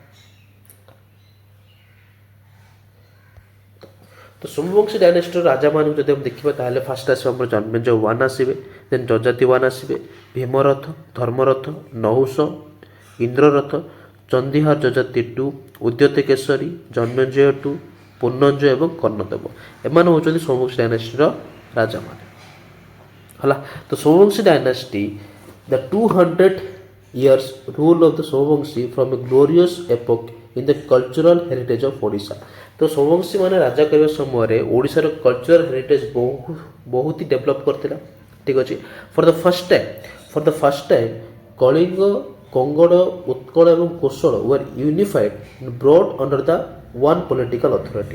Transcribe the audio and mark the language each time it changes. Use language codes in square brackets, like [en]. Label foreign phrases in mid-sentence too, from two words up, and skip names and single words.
[or] ତ ସୋମବଂଶୀ ଡାଇନାଷ୍ଟିର ରାଜାମାନଙ୍କୁ ଯଦି ଆମେ ଦେଖିବା ତାହେଲେ ଫାଷ୍ଟ ଆସିବ ଆମର ଜନ୍ମେଜୟ 1 ଆସିବେ, ଦେନ୍ ଯଯାତି 1 ଆସିବେ, ଭୀମରଥ, ଧର୍ମରଥ, ନହୁଷ, ଇନ୍ଦ୍ରରଥ, ଚନ୍ଦିହାର ଯଯାତି 2, ଉଦ୍ୟତ କେଶରୀ, ଜନ୍ମେଜୟ 2, ପୁନଞ୍ଜୟ ଏବଂ କର୍ଣ୍ଣଦେବ। ଏମାନେ ହେଉଛନ୍ତି ସୋମବଂଶୀ ଡାଇନାଷ୍ଟିର ରାଜାମାନେ ହେଲା। [en] ତ Somavamshi dynasty the 200 years rule of the Somavamshi from a glorious epoch in the cultural heritage of Odisha। [or] ତ ସୋମବଂଶୀ ମାନେ ରାଜା କରିବା ସମୟରେ ଓଡ଼ିଶାର [en] cultural heritage [or] ବହୁତ ହି ଡେଭଲପ କରିଥିଲା। ଠିକ୍ ଅଛି। [en] For the first time Kalinga, Kangoda, Utkala ଏବଂ Kosala were unified brought under the one political authority।